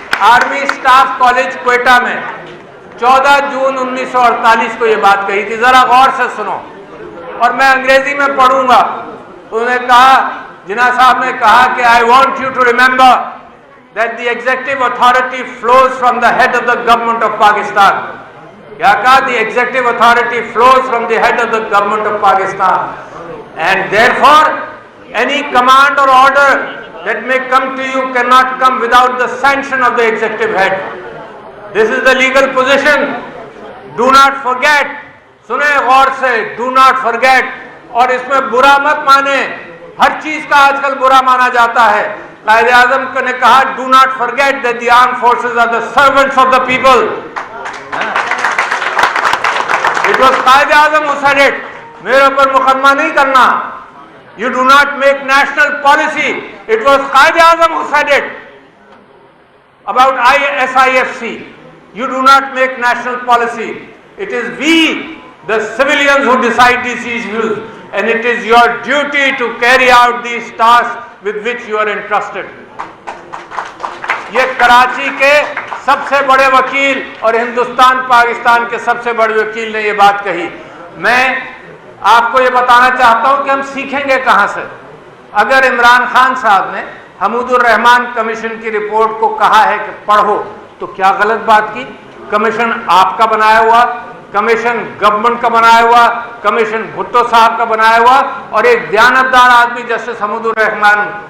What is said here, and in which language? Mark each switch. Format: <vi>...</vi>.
<ur>Army staff college Quetta میں 14 جون 1948 کو یہ بات کہی تھی، ذرا غور سے سنو، اور میں انگریزی میں پڑھوں گا۔ انہوں نے کہا، جناح صاحب نے کہا کہ</ur> <en>I want you to remember that the executive authority flows from the head of the government of Pakistan.</en> <ur>کیا کہا؟</ur> <en>The executive authority flows from the head of the government of Pakistan. And therefore, any command or order that may come to you cannot come without the sanction of the executive head. This is the legal position. Do not forget.</en> <ur>سنیں غور سے،</ur> <en>do not forget.</en> <ur>اور اس میں برا مت مانے، ہر چیز کا آج کل برا مانا جاتا ہے۔ قائد اعظم نے کہا</ur> <en>do not forget that the armed forces are the servants of the people. It was Quaid Azam who said it.</en> <ur>میرے اوپر مقدمہ نہیں کرنا.</ur> <en>You do not make national policy. It was Quaid Azam who said it about SIFC. You do not make national policy. It is we, the civilians, who decide these issues, and it is your duty to carry out these tasks with which you are entrusted.</en> <ur>یہ کراچی کے سب سے بڑے وکیل اور ہندوستان پاکستان کے سب سے بڑے وکیل نے یہ بات کہی۔ میں آپ کو یہ بتانا چاہتا ہوں کہ ہم سیکھیں گے کہاں سے۔ اگر عمران خان صاحب نے حمود الرحمان کمیشن کی رپورٹ کو کہا ہے کہ پڑھو، تو کیا غلط بات کی؟ کمیشن آپ کا بنایا ہوا، کمیشن گورنمنٹ کا بنایا ہوا، کمیشن بھٹو صاحب کا بنایا ہوا، اور ایک دیانتدار آدمی جسٹس حمود الرحمان</ur>